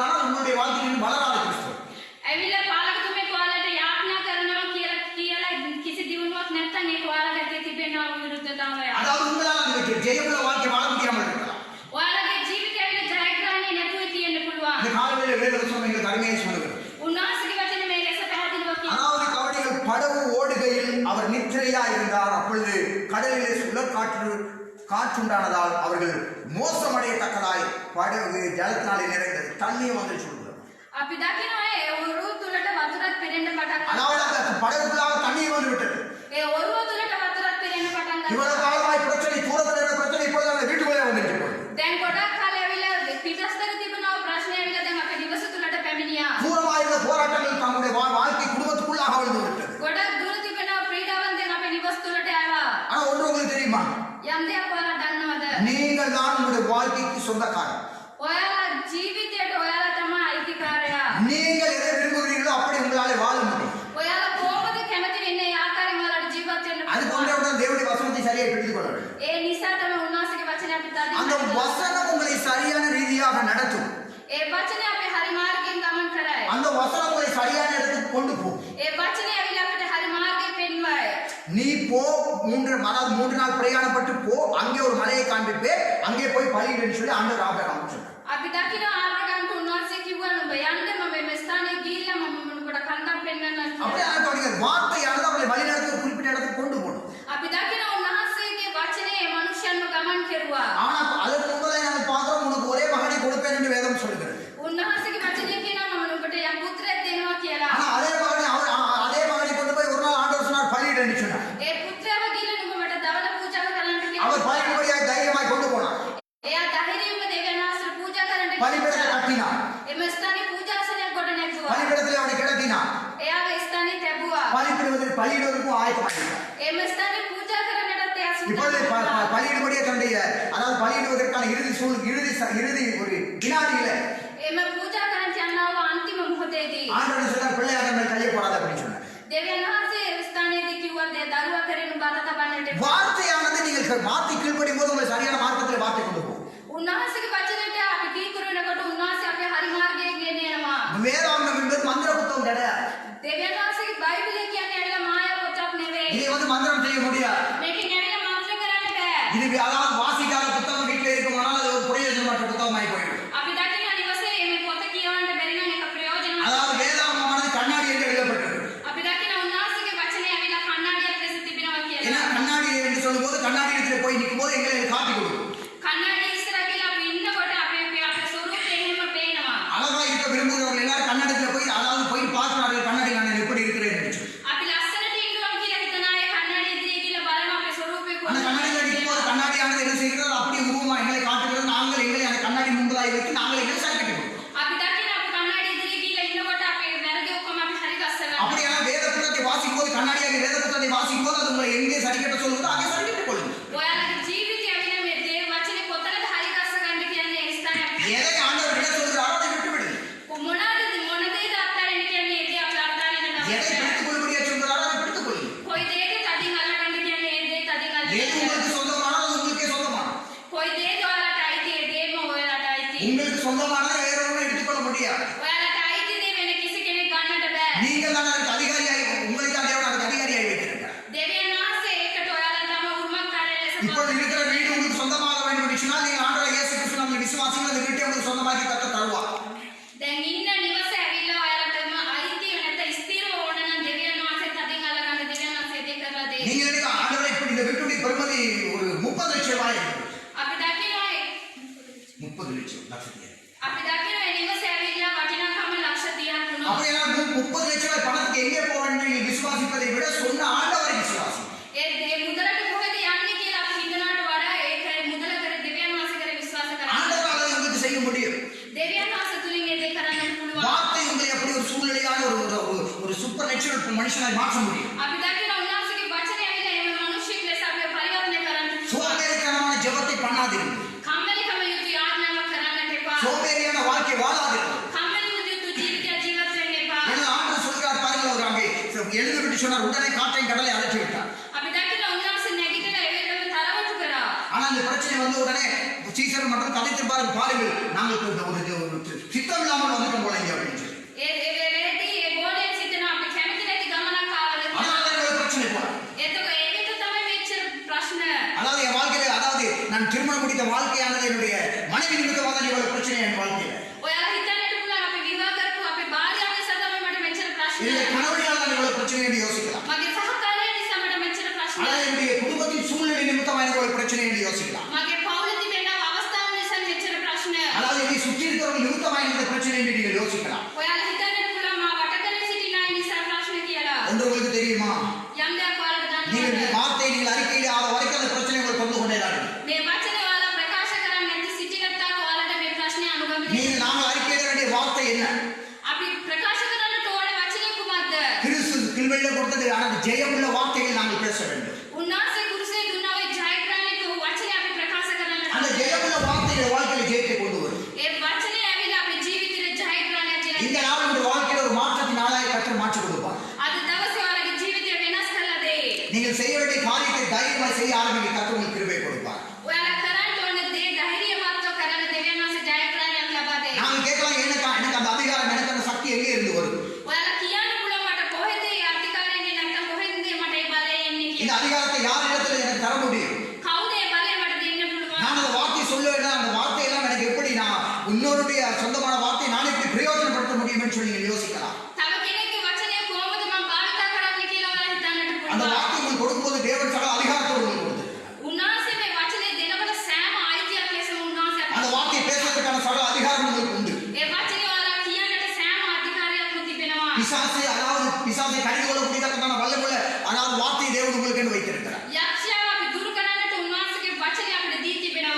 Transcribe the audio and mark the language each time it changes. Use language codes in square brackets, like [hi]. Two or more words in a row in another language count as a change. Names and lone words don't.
[ta] ஆனால் உங்களுடைய வாழ்க்கையில் இன்னும் வளராத கிறிஸ்தவ. [si] ඇවිල්ලා පාලකතුමෙක් ඔයාලට යාඥා කරනවා කියලා කිසි දිනුවක් නැත්නම් ඒක ඔයාලගේ ඇතුලේ තිබෙනව විරුද්ධතාවය. [ta] அதாவது உங்களால் அந்த ஜெயமுள்ள வாழ்க்கை வாழ முடியாமல் இருக்கலாம். [si] ඔයාලගේ ජීවිතය ඇවිල්ලා ජයග්‍රහණය නැතුව තියෙන්න පුළුවන්. [ta] இந்த காலங்களில் வேத வசனம் எங்களுக்கு அருமையாக சொல்லுகிறது. [si] උන්වහන්සේගේ වචනේ මේ ලෙස පැහැදිලිව කියනවා. [ta] அதாவது கவனிகள் படகு ஓடுகையில் அவர் நித்திரையா இருந்தார். அப்பொழுது கடலிலே காற்றுண்டானதால் அவர்கள் மோசமடையத்தக்கதாய் படகு ஜலத்தினாலே நிறைந்தது. தண்ணீர் வந்து சொல்லுகிறது. [si] අපි දකිනවා ඒ ඔරුව තුලට වතුරක් පෙරෙන්න පටන් ගන්නවා. [ta] அதாவது அந்த படகுக்குள்ளாக தண்ணீர் வந்து விட்டது. [si] ඒ ඔරුව තුලට වතුරක් පෙරෙන්න පටන් ගන්නවා. [ta] இவ்வளவு காலமாய் பிரச்சனை தூரத்தில் இருந்த பிரச்சனை இப்பொழுது அந்த வீட்டுக்குள்ளே வந்துட்டு [si] දැන් ගොඩක් කාලෙ ඇවිල්ලා පිටස්තර තිබුණා ප්‍රශ්න ඇවිල්ලා දැන් අපේ නිවස තුලට පැමිණියා. [ta] தூரமாக இருந்த போராட்டங்கள் தங்களுடைய வாழ்க்கை குடும்பத்துக்குள்ளாக வந்து விட்டது. [si] ගොඩක් දුර තිබෙනා ක්‍රීඩාවන් දැන් අපේ නිවස තුලට ආවා. [ta] ஆனா ஒன்று உங்களுக்கு தெரியுமா? [si] යම් දෙයක් ඔයාලා දන්නවද? [ta] நீங்கள் தான் உங்களுடைய வாழ்க்கைக்கு சொந்தக்காரர். [si] ඔයාලා ජීවිතයට ඔයාලා තමයි අයිතිකාරයා. [ta] நீங்கள் எதை விரும்புகிறீர்களோ அப்படி உங்களாலே வாழ முடியும். [si] ඔයාලා කොහොමද කැමති වෙන්නේ ඒ ආකාරයෙන් ඔයාලට ජීවත් වෙන්න [ta] அது [si] පුළුවන්. [ta] கொண்டவுடன் தேவனுடைய வசனத்தை சரியாக பிடித்துக் கொள்ள வேண்டும். [si] ඒ නිසා තමයි උන්වහන්සේගේ වචනේ අපි [ta] அந்த [si] තදින් [ta] வசனம் உங்களை சரியான ரீதியாக நடத்தும். [si] ඒ වචනේ අපි හරි මාර්ගයෙන් ගමන් කරයි. [ta] அந்த வசனம் உங்களை சரியான இடத்துக்கு கொண்டு போகும். [si] ඒ වචනේ ඇවිල්ලා අපිට හරි මාර්ගය පෙන්වයි. [ta] நீ போ 3 நாள் பிரயாணப்பட்டு போ, அங்கே ஒரு மலையை காண்பிப்பே, அங்கே போய் பலியிடுன்னு சொல்லி ஆண்டவர் ஆபிரகாமுக்கு சொன்னார். [si] අපි දකිනවා ආබ්‍රහාම්ට උන්වහන්සේ කිව්වා නුඹ යන්න මම මේ ස්ථානයේ ගිහිල්ලා මම නුඹට කන්දක් පෙන්වන්නම් [ta] அப்படியே [si] කියලා. [ta] தொடங்கிய வார்த்தையானது அவளை வழிநடத்தி ஒரு குறிப்பிட்ட இடத்துக்கு கொண்டு போகணும். [si] අපි දකිනවා උන්වහන්සේගේ වචනේ මනුෂ්‍යයන්ව ගමන් කෙරුවා. [ta] ஆனா அதற்கு முன்பதை நாங்கள் பார்க்கிறோம், உனக்கு ஒரே மகனை கொடுப்பேன் என்று வேதம் சொல்கிறது. [si] උන්වහන්සේගේ වචනේ කියනවා මම නුඹට යම් පුත්‍රයෙක් දෙනවා කියලා. [ta] ஆனா அதே மகனை கொண்டு போய் ஒரு நாள் ஆண்டவர் சொன்னார் பலியிடுன்னு சொன்னார். [si] ඒ පුත්‍රයාව ගිහිල්ලා නුඹ මට දවන පූජා කරන්න [ta] அவர் [si] කියලා. [ta] பலியிடும்படியாக தைரியமாய் கொண்டு போனார். [si] එයා ධෛර්යයෙන්ම දෙවියන් වහන්සේට පූජා කරන්න [ta] பலிபீடத்தை [si] කියලා. [ta] கட்டினார். [si] එම ස්ථානයේ පූජාසනයක් ගොඩ නැගුවා. [ta] பலிபீடத்தில் அவனை கிடத்தினார். [si] එයාව ස්ථානයේ තැබුවා. [ta] பலியிடுவதற்கும் ஆயத்தமாகிறார். [si] එම ස්ථානයේ පූජා කරන්නටත් එයා [ta] இப்பொழுது [si] සූදානම්. [ta] பலியிடும்படியே தன்னுடைய அதாவது பலியிடுவதற்கான இறுதி ஒரு வினாடியில [si] එම පූජා කරන්න යනවා අන්තිම මොහොතේදී. [ta] ஆண்டவர் சொன்னார் பிள்ளையாக மேல் கையை போடாத அப்படின்னு சொன்னார். [si] දෙවියන් වහන්සේ ස්ථානයේදී කිව්වා දරුවා කරෙනු බර තබන්නට එපා. [ta] வார்த்தையானது நீங்கள் வார்த்தை கீழ்ப்படியும் போது உங்களை சரியான மார்க்கத்தில் வார்த்தை கொண்டு போகும். [si] උන්වහන්සේගේ වචනයට අපි කීකරු වෙනකොට උන්වහන්සේ අපේ හරි මාර්ගයේ ගෙනියනවා. [ta] வேதாகமம் என்பது மந்திர புத்தகம் கிடையாது. [si] දෙවියන් වහන්සේගේ බයිබලය කියන්නේ ඇවිල්ලා මායා පොතක් නෙවෙයි. [ta] இதை மந்திரம் செய்ய முடியாது. [si] මේකෙන් ඇවිල්ලා මන්ත්‍ර කරන්න බෑ. [ta] இது அதாவது வாசிக்காத புத்தகம் வீட்டில் இருக்குமானால் அது ஒரு பிரயோஜனமற்ற புத்தகமாய் போயிடும். [si] අපි දකින්න නිවසේ මේ පොත කියවන්න බැරි නම් ඒක ප්‍රයෝජනවත්. [ta] அதாவது வேதாகமமானது கண்ணாடி என்று எழுதப்பட்டது. [si] අපි දකින්න උන්වහන්සේගේ වචනේ ඇවිල්ලා කණ්ණාඩියක් ලෙස තිබෙනවා [ta] ஏன்னா [si] කියලා. [ta] கண்ணாடி என்று சொல்லும்போது கண்ணாடி இடத்துல போய் நிற்கும் போது எங்களை காட்டி கொடுக்கும். [si] කණ්ණාඩිය ඉස්සරහ ගිහලා අපි ඉන්නකොට අපේ ස්වරූපය එහෙම පේනවා. [ta] அழகா இருக்க விரும்புகிறவர்கள் எல்லாரும் கண்ணாடியில் போய் அதாவது போய் பார்க்கிறார்கள் கண்ணாடி நான் எப்படி இருக்கிறேன் என்று சொல்லி. [si] අපි ලස්සනට ඉන්නවා කියලා හිතන අය කණ්ණාඩිය ඉදිරියේ ගිහලා බලන අපේ ස්වරූපය [ta] அந்த கண்ணாடியில் நிற்கும் போது கண்ணாடியானது என்ன செய்கிறது, அப்படியே உருவமா எங்களை காட்டுகிறது. நாங்கள் எங்களை அந்த கண்ணாடி முன்பதாய் வைத்து நாங்கள் எங்களை சரி கட்டி கொடுக்கிறோம். [si] අපි දකින්න අපි කණ්ණාඩිය ඉදිරියේ ගිහලා ඉන්නකොට අපේ වැරදි ඔක්කොම අපි හරි ගස්සගන්නවා. [ta] அப்படியான வேத புத்தகத்தை வாசிக்கும் போது கண்ணாடியாக வேத புத்தகத்தை வாசிக்கும் போது அது உங்களை எங்கே சரி கட்ட சொல்லுதோ அங்கே சரி கட்டிக் கொள்ளுங்கள். [si] ඔයාලගේ ජීවිතය ඇවිල්ලා මේ දේව වචනේ කොතනද හරි ගස්සගන්න කියන්නේ ඒ ස්ථානයක්. [ta] எதை ஆண்டவர் விட சொல்கிறாரோ அதை விட்டு விடுங்கள். [si] මොන දේද අත්හරින්න කියන්නේ ඒ දේ අපි අත්හරින්න [ta] எதை [si] තමයි. [ta] பிடித்துக் கொள்ளும்படியா சொல்கிறாரோ அதை பிடித்துக் கொள்ளுங்கள். [si] කොයි දේද තදින් අල්ලගන්න කියන්නේ ඒ දේ තදින් [ta] எது [si] අල්ලගන්න. [ta] உங்களுக்கு சொந்தமானோ அது உங்களுக்கே சொந்தமானது. [si] කොයි දේද ඔයාලට අයිති ඒ දේම ඔයාලට අයිති. [ta] உங்களுக்கு சொந்தமானதை வேற ஒன்றும் எடுத்துக்கொள்ள முடியாது. [si] ඔයාලට අයිති දේ වෙන කිසි කෙනෙක් ගන්නට බෑ. [ta] நீங்கள் தான் அதற்கு அதிகாரியாய் உங்களை தான் தேவன் அதுக்கு அதிகாரியாய் வைத்திருக்கிறார். [si] දෙවියන් වහන්සේ ඒකට ඔයාලා තම උරුමකාරය ලෙස [ta] இப்பொழுது இருக்கிற வீடு உங்களுக்கு சொந்தமாக வேண்டும் என்று சொன்னால் நீங்கள் ஆண்டவராகிய இயேசு கிறிஸ்து நம்முடைய விசுவாசிகள் அந்த வீட்டை உங்களுக்கு சொந்தமாக்கி கர்த்தர் தருவார். [si] දැන් ඉන්න නිවස ඇවිල්ලා ඔයාලටම අයිති නැත්නම් ස්ථිරව ඕන නම් දෙවියන් වහන්සේ තදින් අල්ලගන්න දෙවියන් වහන්සේ දේ කරලා දෙයි. [ta] நீங்க நினைக்க ஆண்டவரை இப்படி இந்த வீட்டுடைய பெருமதி ஒரு 30 லட்சம் ரூபாய் இருக்கு. [si] අපි දකිනවා [ta] 30 லட்சம் லட்சத்தியா [si] අපි දකිනවා ඒ නිවස ඇවිල්ලා වටිනාකම ලක්ෂ 30ක් වුණා. [ta] அப்படியே 30 லட்சம் ரூபாய் பணத்துக்கு எங்கே போக வேண்டும் நீங்கள் விசுவாசிப்பதை விட சொன்ன ஆண்டவரை விசுவாசி. [si] ඒ මුදලට කොහෙද යන්නේ කියලා අපි හිතනවට වඩා ඒක මුදල කර දෙවියන් වහන්සේ කර විශ්වාස කරා. [ta] ஆண்டவர் அதை உங்களுக்கு செய்ய முடியும். [si] දෙවියන් වහන්සේ තුලින් ඒ දේ කරන්න පුළුවන්. [ta] வார்த்தை உங்களை அப்படி ஒரு சூழ்நிலையான ஒரு [en] super natural [ta] மனுஷனாய் மாற்ற முடியும். [si] අපි දකිනවා උන්වහන්සේගේ වචනේ ඇවිල්ලා එහෙම මිනිස්සෙක් ලෙස අපිව පරිවර්තනය කරන්න පුළුවන්. [ta] சோம்பேறித்தனமான ஜெபத்தை பண்ணாதீர்கள். [si] කම්මැලිකම යුතු යාඥාවක් කරන්නට එපා. [ta] சோம்பேறியான வாழ்க்கை வாழாதீர்கள். [si] කම්මැලි යුතු ජීවිතය ජීවත් වෙන්න එපා. [ta] ஏன்னா ஆண்டவர் சொல்கிறார் பாருங்க, ஒரு எழுந்துவிட்டு சொன்னார், உடனே காற்றையும் கடலை அழைச்சி விட்டார். [si] අපි දැක්කේ උන්වහන්සේ නැගිටලා ඒ වෙලාවෙම තරවටු කරා. [ta] ஆனால் இந்த பிரச்சனை வந்த உடனே சீசர் மற்றும் கதைத்திருப்பார்கள், பாருங்கள் நாங்கள் ஒரு சித்தம் இல்லாமல் வந்துட்டோம் போல இங்கே அப்படின்னு சொல்லி. [si] ඒ වෙලේදී ඒ ගෝලයෙන් සිටින අපි කැමති නැති ගමනක් ආවද කියලා. [ta] அதனால எங்களுக்கு பிரச்சனை போல. [si] එතකොට ඒකට තමයි මෙච්චර ප්‍රශ්න. [ta] அதாவது என் வாழ்க்கையில, அதாவது நான் திருமணம் முடித்த வாழ்க்கையானது என்னுடைய மனைவி நிமித்தமாக தான் இவ்வளவு பிரச்சனை என் வாழ்க்கையில. [si] ඔයාලා හිතන්නට පුළුවන් අපි විවාහ කරපු අපේ භාර්යාව නිසා තමයි මට මෙච්චර ප්‍රශ්න. [ta] இல்லை கணவனியால் தான் இவ்வளவு பிரச்சனை என்று யோசிக்கலாம். [si] මගේ සහකාරයා නිසා මට මෙච්චර ප්‍රශ්න. [ta] ஆனால் என்னுடைய குடும்பத்தின் சூழ்நிலை நிமித்தமாக எனக்கு ஒரு பிரச்சனை என்று யோசிக்கலாம். [si] මගේ පවුලේ තිබෙන අවස්ථාව නිසා මෙච්චර ප්‍රශ්න. [ta] அதாவது என்னை சுற்றி இருக்கிறவர்கள் நிமித்தமாக இந்த பிரச்சனை என்று நீங்கள் யோசிக்கலாம். [si] ඔයාලා හිතන්නට පුළුවන් මා වටකරේ සිටින අය නිසා ප්‍රශ්න කියලා. [ta] ஒன்று உங்களுக்கு தெரியுமா, [si] යම් දෙයක් ඔයාලට [ta] நீங்கள் [si] දන්නවද? [ta] இந்த வார்த்தையை நீங்கள் அறிக்கையிடாத வரைக்கும் அந்த பிரச்சனை உங்களுக்கு வந்து கொண்டே தான் இருக்கும். [si] මේ වචනේ ඔයාලා ප්‍රකාශ කරන්නේ නැති සිටින තාක් ඔයාලට මේ ප්‍රශ්නේ අනුගමනය [ta] நீங்கள் நாங்கள் அறிக்கையிட வேண்டிய வார்த்தை என்ன? [si] අපි ප්‍රකාශ කරන්නට ඕනේ වචනේ කුමක්ද? [ta] கிறிஸ்து கிருபையில கொடுத்தது ஆனால் ஜெயமுள்ள வார்த்தைகள் நாங்கள் பேச வேண்டும். [si] උන්වහන්සේ කුරුසේ දුන්නා ඔය ජයග්‍රහණයට වචනේ අපි ප්‍රකාශ කරන්නට [ta] அந்த [si] ඕනේ. [ta] ஜெயமுள்ள வார்த்தைகள் வாழ்க்கையில ஜெயத்தை கொண்டு வரும். [si] ඒ වචනේ ඇවිල්ලා අපේ ජීවිතේ ජයග්‍රහණයක් [ta] இந்த [si] දෙනවා. [ta] நாள் உங்களுடைய வாழ்க்கையில ஒரு மாற்றத்தின் நாளாக கர்த்தர் மாற்றி கொடுப்பார். [si] අද දවසේ ඔයාලගේ ජීවිතය වෙනස් කරලා දෙයි. [ta] நீங்கள் செய்ய வேண்டிய காரியத்தை தைரியமாய் செய்ய ஆரம்பிக்க கர்த்தர் உங்களுக்கு கிருபை கொடுப்பார். [si] ඔයාලා කරන්න ඕනේ දේ ධෛර්යමත්ව කරන දෙවියන් වහන්සේ ජයග්‍රහණයක් ලබා දෙයි. [ta] நாங்கள் கேட்கலாம், எனக்கு அந்த அதிகாரம், எனக்கு அந்த சக்தி எங்கே இருந்து வருது? [si] ඔයාලා කියන්න පුළුවන් මට කොහෙද මේ අධිකාරියනේ නැත්නම් කොහෙන්ද මට මේ බලය එන්නේ [ta] இந்த [si] කියලා. [ta] அதிகாரத்தை யாரிடத்தில் எனக்கு தர முடியும்? [si] කවුද මේ බලය මට දෙන්න පුළුවන්? [ta] நான் அந்த வார்த்தை சொல்ல வேண்டும், அந்த வார்த்தையெல்லாம் எனக்கு எப்படி நான் இன்னொருடைய சொந்தமான வார்த்தை நான் எப்படி பிரயோஜனப்படுத்த முடியும் என்று சொல்லி நீங்கள் யோசிக்கலாம். [si] තව කෙනෙක්ගේ වචනය කොහොමද මම භාවිත කරන්නේ කියලා ඔයාලා හිතන්නට [ta] அந்த [si] පුළුවන්. [ta] வார்த்தை உங்களுக்கு கொடுக்கும்போது தேவன் சகல அதிகாரத்தோடு உங்களுக்கு கொடுத்திருக்கிறார். [si] උන්වහන්සේ මේ වචනේ දෙනකොට සෑම අයිතියක් ලෙස උන්වහන්සේ [ta] அந்த வார்த்தையை பேசுவதற்கான சகல அதிகாரம் உங்களுக்கு உண்டு. [si] ඒ වචනේ ඔයාලා කියන්නට සෑම අධිකාරියක්ම තිබෙනවා. [ta] பிசாசை, அதாவது பிசாசை கடிந்து கொள்ளக்கூடியதற்கான வல்லமுள்ள அதாவது வார்த்தையை தேவன் உங்களுக்கு என்று வைத்திருக்கிறார். [si] යක්ෂයාව අපි දුරු කරන්නට උන්වහන්සේගේ වචනේ අපිට දී තිබෙනවා.